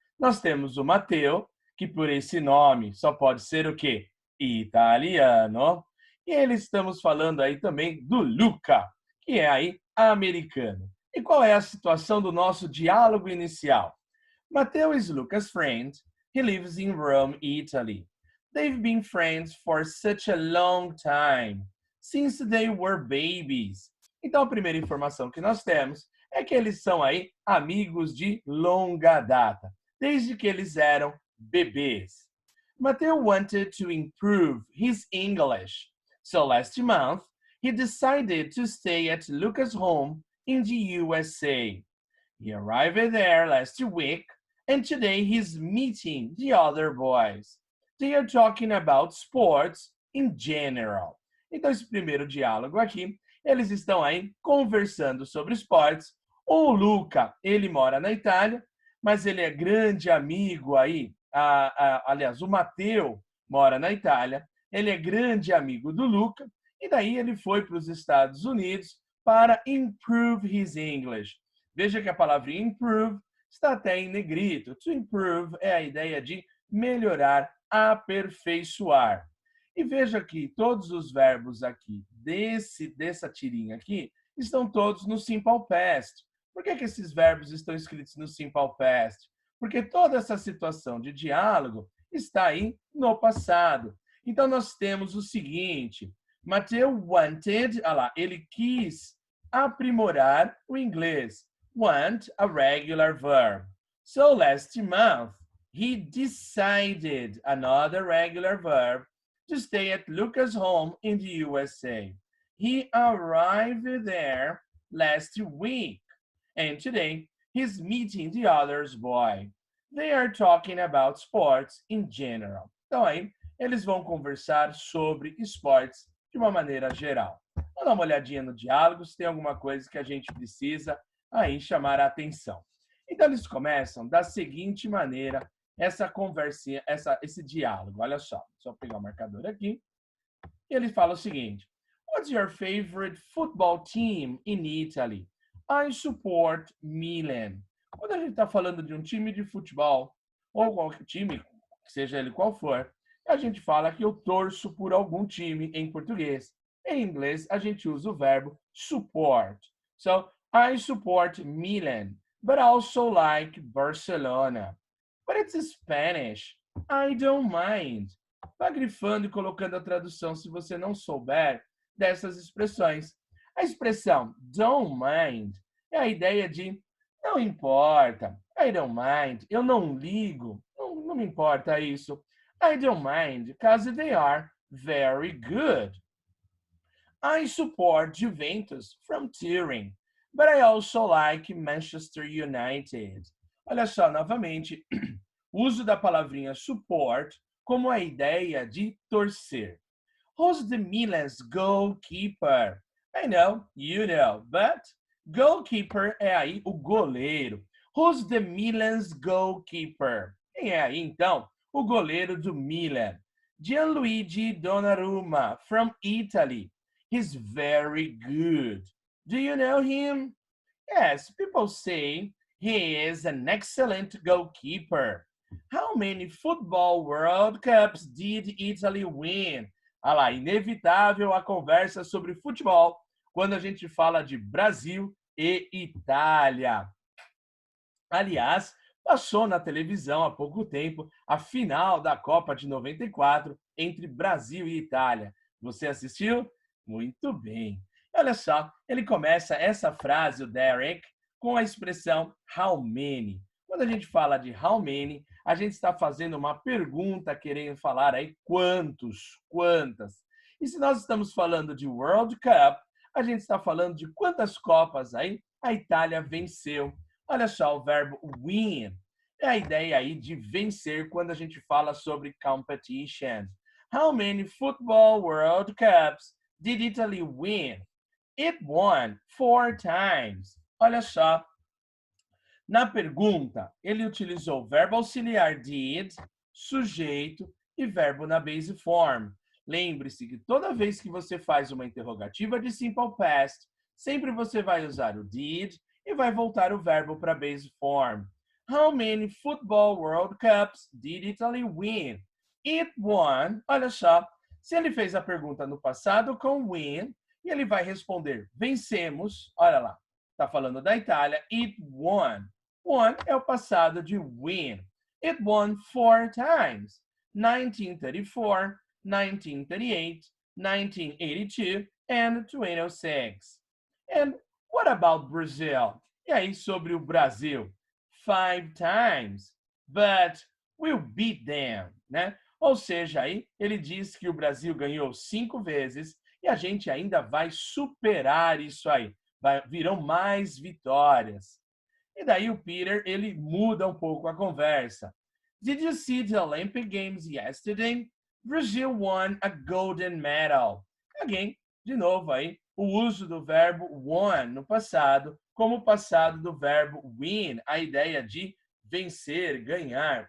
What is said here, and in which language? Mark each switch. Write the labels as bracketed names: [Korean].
[Portuguese] Nós temos o Matteo, que por esse nome só pode ser o quê? Italiano. E estamos falando aí também do Luca, que é aí americano. E qual é a situação do nosso diálogo inicial? [English] Matteo is Luca's friend. He lives in Rome, Italy. They've been friends for such a long time, since they were babies. [Portuguese] Então, a primeira informação que nós temos é que eles são aí amigos de longa data, desde que eles eram bebês. [English] Matteo wanted to improve his English, so last month he decided to stay at Luca's home in the USA. He arrived there last week, and today he's meeting the other boys. They are talking about sports in general. [Portuguese] Então, esse primeiro diálogo aqui, eles estão aí conversando sobre esportes. O Luca, ele mora na Itália, mas ele é grande amigo aí. Aliás, o Matteo mora na Itália, ele é grande amigo do Luca, e daí ele foi para os Estados Unidos para [English] improve his English. [Portuguese] Veja que a palavra improve está até em negrito. To improve é a ideia de melhorar, aperfeiçoar. E veja que todos os verbos aqui dessa tirinha aqui estão todos no simple past. Por que esses verbos estão escritos no simple past? Porque toda essa situação de diálogo está aí no passado. Então nós temos o seguinte: [English] Matteo wanted, [Portuguese] ele quis aprimorar o inglês. [English] Want, a regular verb. So last month, he decided, another regular verb, to stay at Luca's home in the USA. He arrived there last week, and today he's meeting the other's boy. They are talking about sports in general. [Portuguese] Então aí, eles vão conversar sobre esportes de uma maneira geral. Vamos dar uma olhadinha no diálogo, se tem alguma coisa que a gente precisa aí chamar a atenção. Então, eles começam da seguinte maneira, essa conversinha, esse diálogo. Olha só, só pegar o marcador aqui. E ele fala o seguinte: [English] What's your favorite football team in Italy? I support Milan. [Portuguese] Quando a gente está falando de um time de futebol, ou qualquer time, seja ele qual for, a gente fala que eu torço por algum time em português. Em inglês, a gente usa o verbo support. [English] So, I support Milan, but also like Barcelona. But it's Spanish. I don't mind. [Portuguese] Vá grifando e colocando a tradução se você não souber dessas expressões. A expressão don't mind é a ideia de não importa. [English] I don't mind. [Portuguese] Eu não ligo. Não me importa isso. [English] I don't mind because they are very good. I support Juventus from Turin, but I also like Manchester United. [Portuguese] Olha só, novamente, uso da palavrinha support como a ideia de torcer. [English] Who's the Milan's goalkeeper? I know, you know, but goalkeeper [Portuguese] é aí o goleiro. [English] Who's the Milan's goalkeeper? [Portuguese] Quem é aí, então, o goleiro do Milan? [English] Gianluigi Donnarumma, from Italy. He's very good. Do you know him? Yes, people say he is an excellent goalkeeper. How many football World Cups did Italy win? [Portuguese] Ah lá, inevitável a conversa sobre futebol quando a gente fala de Brasil e Itália. Aliás, Passou na televisão há pouco tempo a final da Copa de 94 entre Brasil e Itália. Você assistiu? Muito bem. Olha só, ele começa essa frase, o Derek, com a expressão how many. Quando a gente fala de how many, a gente está fazendo uma pergunta, querendo falar aí quantos, quantas. E se nós estamos falando de World Cup, a gente está falando de quantas Copas aí a Itália venceu. Olha só, o verbo win é a ideia aí de vencer quando a gente fala sobre competition. [English] How many football World Cups did Italy win? It won 4 times. [Portuguese] Olha só, na pergunta, ele utilizou o verbo auxiliar did, sujeito e verbo na base form. Lembre-se que toda vez que você faz uma interrogativa de simple past, sempre você vai usar o did e vai voltar o verbo para a base form. [English] How many football World Cups did Italy win? It won. [Portuguese] Olha só, se ele fez a pergunta no passado com win, e ele vai responder vencemos, olha lá, está falando da Itália, [English] it won. [Portuguese] Won é o passado de win. [English] It won 4 times. 1934, 1938, 1982 and 2006. And what about Brazil? [Portuguese] E aí sobre o Brasil? [English] 5 times. But we'll beat them, né? [Portuguese] Ou seja, aí ele diz que o Brasil ganhou 5 vezes e a gente ainda vai superar isso aí. Virão mais vitórias. E daí o Peter, ele muda um pouco a conversa. [English] Did you see the Olympic Games yesterday? Brazil won a golden medal. [Portuguese] Again, de novo aí, o uso do verbo won no passado, como o passado do verbo win, a ideia de vencer, ganhar.